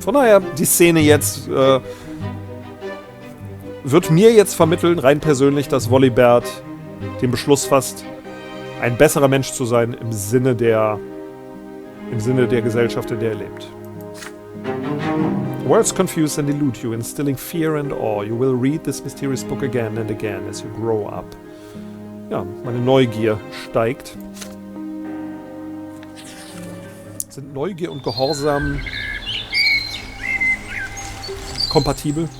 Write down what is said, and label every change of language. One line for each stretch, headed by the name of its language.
German: Von daher, die Szene jetzt wird mir jetzt vermitteln, rein persönlich, dass Wolibert den Beschluss fasst, ein besserer Mensch zu sein im Sinne der Gesellschaft, in der er lebt.
English: Words confuse and elude you, instilling fear and awe. You will read this mysterious book again and again as you grow up.
German: Ja, meine Neugier steigt. Sind Neugier und Gehorsam kompatibel?